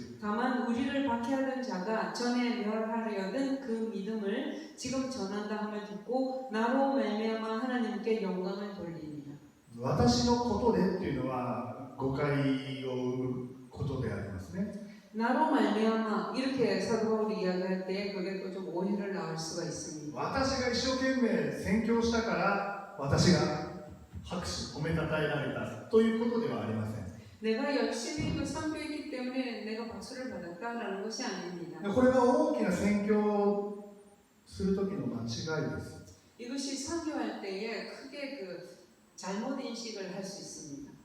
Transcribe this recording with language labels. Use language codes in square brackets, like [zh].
[ko] 다만 우리를 박해하던 자가 전에 멸하려던 그 믿음을 지금 전한다 함을 듣고 나로 말미암아 하나님께 영광을 돌립니다. [ja] 私のことでっていうのは誤解を生むことでありますね。 [ko] 나로 말미암아 이렇게 사도 바울이 이야기할 때 그게 또 좀 오해를 낳을 수가 있습니다. [ja] 私が一生懸命宣教したから私が拍手褒めたたえられたということではありません。 [ko] 내가 열심히 그 선교했기 때문에 내가 박수를 받았다라는 것이 아닙니다. [ja] これが大きな宣教をする時の間違いです。 [ko] 이것이 선교할 때에 크게 그 잘못 인식을 할 수 있습니다.